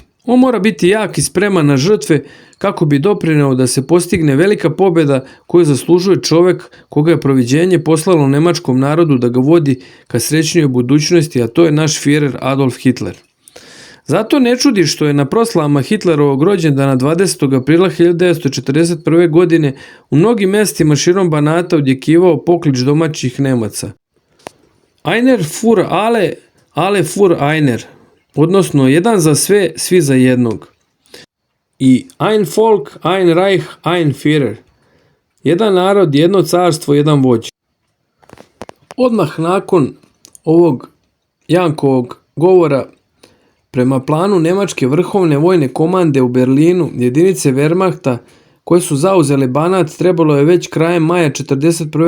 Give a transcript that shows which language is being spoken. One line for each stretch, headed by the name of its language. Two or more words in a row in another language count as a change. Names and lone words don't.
Serbian: On mora biti jak i spreman na žrtve kako bi doprineo da se postigne velika pobjeda koju zaslužuje čovjek koga je proviđenje poslalo nemačkom narodu da ga vodi ka srećnijoj budućnosti, a to je naš Führer Adolf Hitler. Zato ne čudi što je na proslavama Hitlerovog rođendana 20. aprila 1941. godine u mnogim mestima širom Banata odjekivao poklič domaćih Nemaca:
German: Einer für alle, alle für einer,
Serbian: odnosno jedan za sve, svi za jednog.
German: I ein Volk, ein Reich, ein Führer.
Serbian: Jedan narod, jedno carstvo, jedan vođa. Odmah nakon ovog Jankovog govora, prema planu nemačke vrhovne vojne komande u Berlinu, jedinice Wehrmachta koje su zauzele Banat trebalo je već krajem maja 1941.